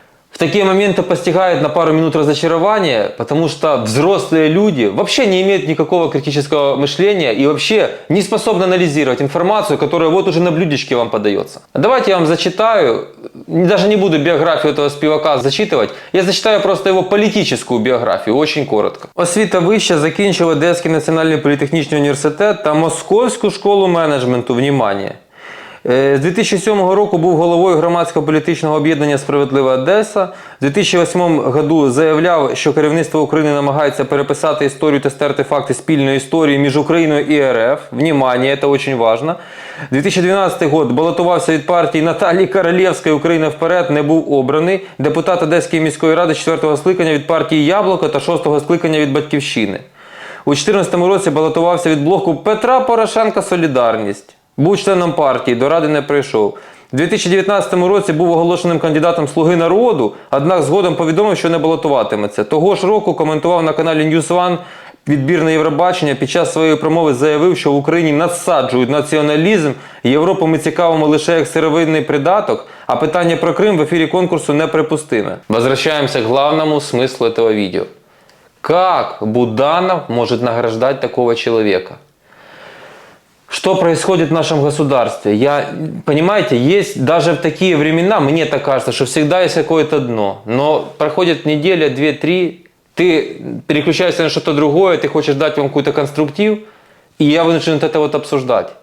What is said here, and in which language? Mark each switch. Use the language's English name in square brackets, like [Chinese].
[Russian] В такие моменты постигает на пару минут разочарование, потому что взрослые люди вообще не имеют никакого критического мышления и вообще не способны анализировать информацию, которая вот уже на блюдечке вам подается. Давайте я вам зачитаю, даже не буду биографию этого співака зачитывать, я зачитаю просто его политическую биографию, очень коротко. [Ukrainian] Освіта вища, закінчив Одеський національний політехнічний університет та Московську школу менеджменту, внимание. З 2007 року був головою громадського політичного об'єднання «Справедлива Одеса». У 2008 году заявляв, що керівництво України намагається переписати історію та стерти факти спільної історії між Україною і РФ. Внимание, це дуже важливо. 2012 год балотувався від партії Наталії Королевської «Україна вперед», не був обраний. Депутат Одеської міської ради 4-го скликання від партії «Яблуко» та 6-го скликання від «Батьківщини». У 2014 році балотувався від блоку Петра Порошенка «Солідарність». Був членом партії, до ради не прийшов. У 2019 році був оголошеним кандидатом «Слуги народу», однак згодом повідомив, що не балотуватиметься. Того ж року коментував на каналі «Ньюзван» відбір на Євробачення. Під час своєї промови заявив, що в Україні насаджують націоналізм, Європу ми цікавимо лише як сировинний придаток, а питання про Крим в ефірі конкурсу неприпустиме. [Russian] Возвращаемся к главному смыслу этого видео. Как Буданов может награждать такого человека? Что происходит в нашем государстве? Понимаете, есть даже в такие времена, мне так кажется, что всегда есть какое-то дно. Но проходит неделя, 2-3, ты переключаешься на что-то другое, ты хочешь дать вам какой-то конструктив, и я вынужден это вот обсуждать.